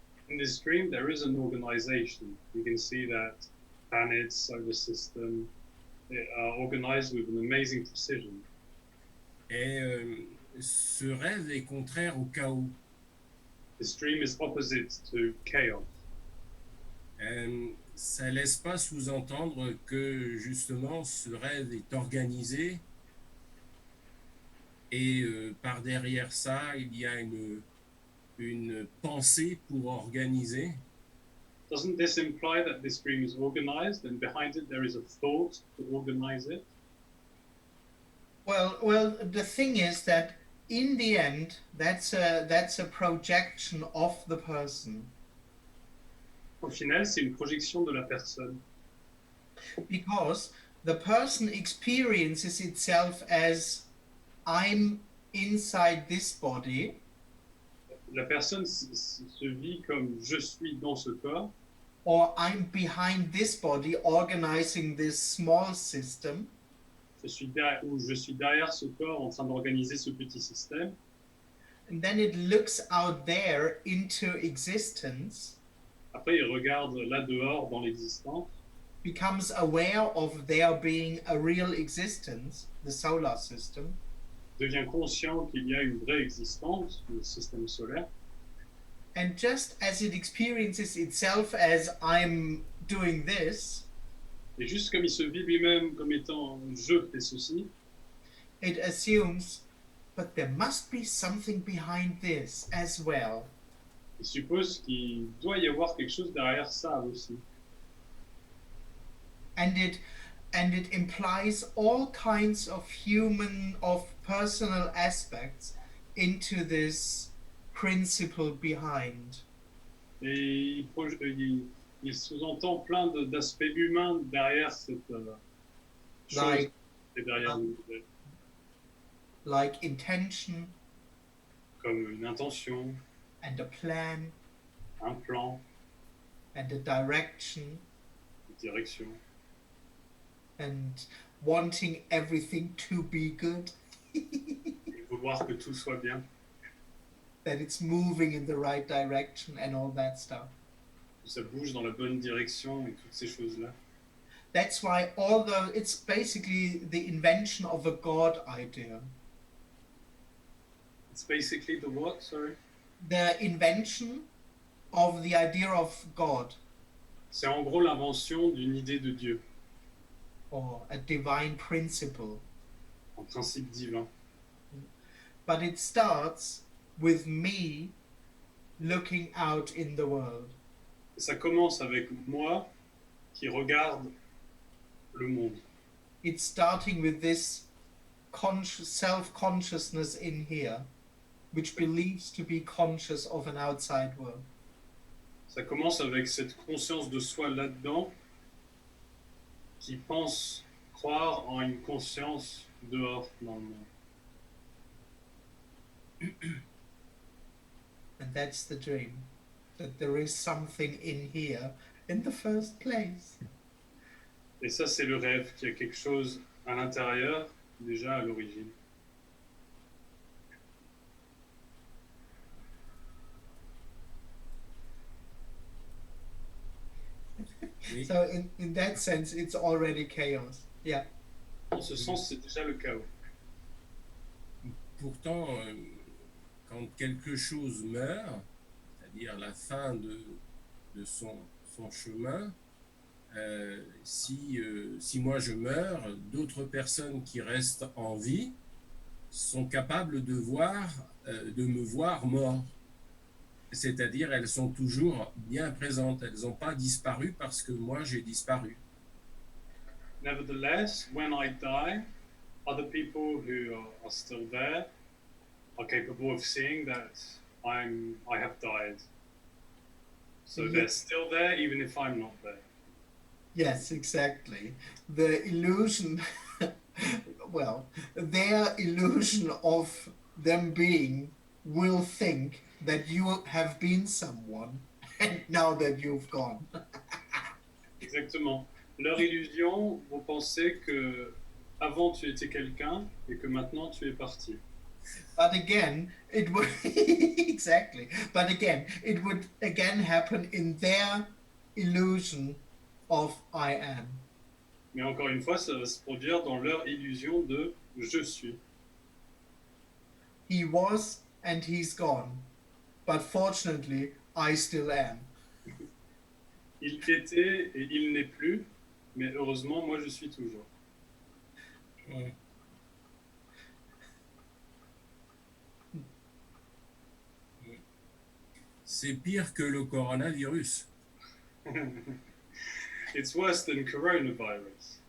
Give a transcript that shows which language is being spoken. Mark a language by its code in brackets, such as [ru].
[en] In this dream, there is an organization. You can see that planets, solar system, they are organized with an amazing precision. [fr] Et ce rêve est contraire au chaos. [en] This dream is opposite to chaos. [fr] Ça laisse pas sous-entendre que justement ce rêve est organisé et par derrière ça, il y a une pensée pour organiser. [en] Doesn't this imply that this dream is organized and behind it there is a thought to organize it? Well, the thing is that in the end, that's a projection of the person, [fr] Au final, c'est une projection de la personne. [en] because the person experiences itself as I'm inside this body, [fr] La personne se vit comme je suis dans ce corps, [en] or I'm behind this body organizing this small system, [fr] je suis derrière ce corps en train d'organiser ce petit système. [en] and then it looks out there into existence, [fr] Après, il regarde là dehors dans l'existence, [en] becomes aware of there being a real existence, the solar system, [fr] devient conscient qu'il y a une vraie existence, le système solaire. [en] and just as it experiences itself as I'm doing this, [fr] Et juste comme il se vit lui-même comme étant je fais ceci, [en] it assumes, but there must be something behind this as well. [fr] il suppose qu'il doit y avoir quelque chose derrière ça aussi. [en] And it implies all kinds of personal aspects into this principle behind. [fr] Et il sous-entend plein d'aspects humains derrière cette chose. [en] Like- [fr] Et derrière [en] like intention [fr] comme une intention, [en] and a plan [fr] un plan, [en] and a direction [fr] une direction, [en] and wanting everything to be good, [fr] et vouloir que tout soit bien, [en] that it's moving in the right direction and all that stuff. [fr] que ça bouge dans la bonne direction et toutes ces choses-là. [en] That's why although it's basically the invention of a God idea, It's basically the what, sorry? the invention of the idea of God [fr] C'est en gros l'invention d'une idée de Dieu, [en] or a divine principle. [fr] un principe divin. [en] But it starts with me looking out in the world. [fr] Et ça commence avec moi qui regarde le monde. [en] It's starting with this self-consciousness in here, which believes to be conscious of an outside world. [fr] Ça commence avec cette conscience de soi là-dedans qui pense croire en une conscience dehors dans le monde. [en] And that's the dream, that there is something in here in the first place. [fr] Et ça, c'est le rêve, qu'il y a quelque chose à l'intérieur, déjà à l'origine. Oui. [en] So in that sense, it's already chaos. Yeah. [fr] En ce sens, c'est déjà le chaos. Pourtant, quand quelque chose meurt, c'est-à-dire la fin de son chemin, si moi je meurs, d'autres personnes qui restent en vie sont capables de me voir mort. C'est-à-dire, elles sont toujours bien présentes. Elles n'ont pas disparu parce que moi j'ai disparu. [en] Nevertheless, when I die, other people who are still there are capable of seeing that I have died. So they're still there even if I'm not there. Yes, exactly. The illusion, well, their illusion of them being will think that you have been someone and now that you've gone. [fr] Exactement. Leur illusion, vous pensez que avant tu étais quelqu'un et que maintenant tu es parti. [en] But again, it would exactly. But again, it would again happen in their illusion of I am. [fr] Mais encore une fois, ça va se produire dans leur illusion de je suis. [en] He was and he's gone. But fortunately, I still am. [fr] Il était et il n'est plus, mais heureusement, moi je suis toujours. Ouais. C'est pire que le coronavirus. [en] It's worse than coronavirus.